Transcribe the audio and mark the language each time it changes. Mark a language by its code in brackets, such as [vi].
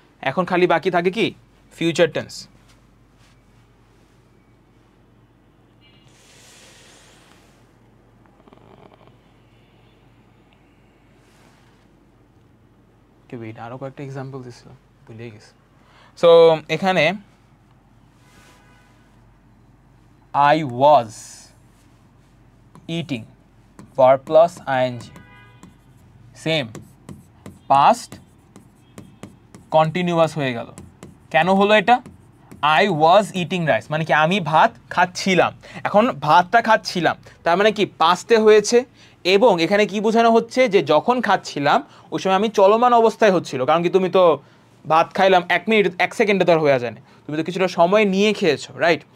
[bn] এখন খালি বাকি থাকে কি ফিউচার টেন্স। আরো কয়েকটা এক্সাম্পল দিছিলাম, ভুলে গেছি। [en] so এখানে I was eating, verb plus ing, same past continuous [bn] হয়ে গেল। কেন হলো এটা, [en] I was eating rice [bn] মানে কি আমি ভাত খাচ্ছিলাম, এখন ভাতটা খাচ্ছিলাম তার মানে কি পাস্টে হয়েছে, এবং এখানে কি বোঝানো হচ্ছে যে যখন খাচ্ছিলাম ওই সময় আমি চলমান অবস্থায় হচ্ছিল, কারণ কি তুমি তো ভাত খাইলাম 1 মিনিট 1 সেকেন্ডে তো আর হয়ে যায় না, তুমি তো কিছুটা সময় নিয়ে খেয়েছো, রাইট?